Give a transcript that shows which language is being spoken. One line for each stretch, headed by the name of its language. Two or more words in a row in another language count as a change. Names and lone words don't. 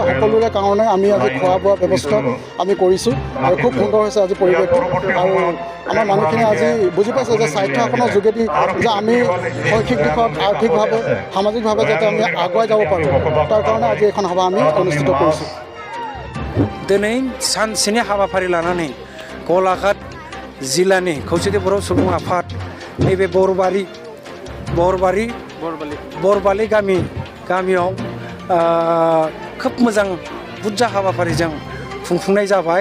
Assamese: সকলোৰে কাৰণে আমি আজি খোৱা বোৱা ব্যৱস্থা আমি কৰিছোঁ আৰু খুব সুন্দৰ হৈছে আজি পৰিৱেশটো। আৰু আমাৰ মানুহখিনি আজি বুজি পাইছে যে সাহিত্যসভাখনৰ যোগেদি যে আমি শৈক্ষিক দিশত আৰ্থিকভাৱে সামাজিকভাৱে যাতে আমি আগুৱাই যাব পাৰোঁ, তাৰ কাৰণে আজি এখন সভা আমি অনুষ্ঠিত কৰিছোঁ।
Bodo: दिनै सानसेनि हाबाफारि लानानै गलाघाट जिल्लानि खौसेथि बर' सुबुं आफाद नैबे बरबालि गामियाव खोब मोजां बुरजा हाबाफारिजों खुंफुंनाय जाबाय।